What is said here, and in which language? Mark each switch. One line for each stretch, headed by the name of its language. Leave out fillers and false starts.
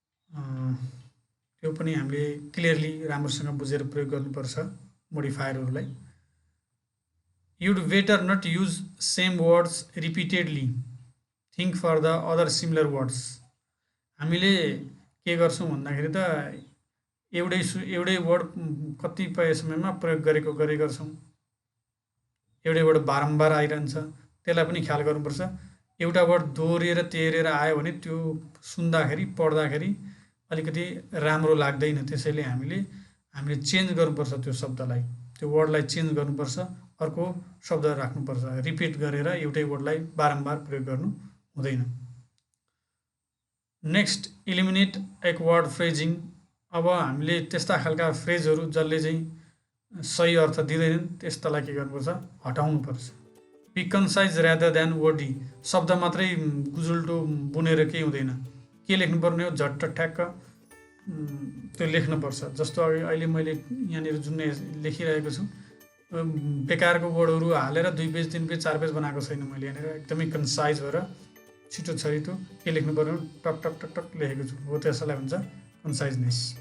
Nepali: त्यो पनि हामीले क्लियरली राम्रोसँग बुझेर प्रयोग गर्नुपर्छ मोडिफायरहरूलाई।
English: You'd better not use same words repeatedly, think for the other similar words.
Nepali: हामीले के गर्छौँ भन्दाखेरि त एउटै वर्ड कतिपय समयमा प्रयोग गरेको गर्छौँ। एउटै वर्ड बारम्बार आइरहन्छ, त्यसलाई पनि ख्याल गर्नुपर्छ। एउटा वर्ड दोहोरिएर तेरेर आयो भने त्यो सुन्दाखेरि पढ्दाखेरि अलिकति राम्रो लाग्दैन, त्यसैले हामीले चेन्ज गर्नुपर्छ त्यो शब्दलाई, त्यो वर्डलाई चेन्ज गर्नुपर्छ, अर्को शब्द राख्नुपर्छ। रिपिट गरेर एउटै वर्डलाई बारम्बार प्रयोग गर्नु हुँदैन।
English: Next, eliminate एक word phrasing.
Nepali: अब हामीले त्यस्ता खालका फ्रेजहरू जसले चाहिँ सही अर्थ दिँदैनन् त्यस्तालाई के गर्नुपर्छ, हटाउनुपर्छ।
English: Be concise rather than wordy.
Nepali: शब्द मात्रै गुजुल्टो बुनेर केही हुँदैन, के लेख्नुपर्ने हो झट्ट ठ्याक्क त्यो लेख्नुपर्छ। जस्तो अहिले मैले यहाँनिर जुन लेखिरहेको छु, बेकारको वर्डहरू हालेर 2 पेज 3 पेज 4 पेज बनाएको छैन मैले। यहाँनिर एकदमै कन्साइज भएर छिटो छरितो के लेख्नु पर्यो टक टक टक टक लेखेको छु, हो त्यसलाई भन्छ कन्साइजनेस।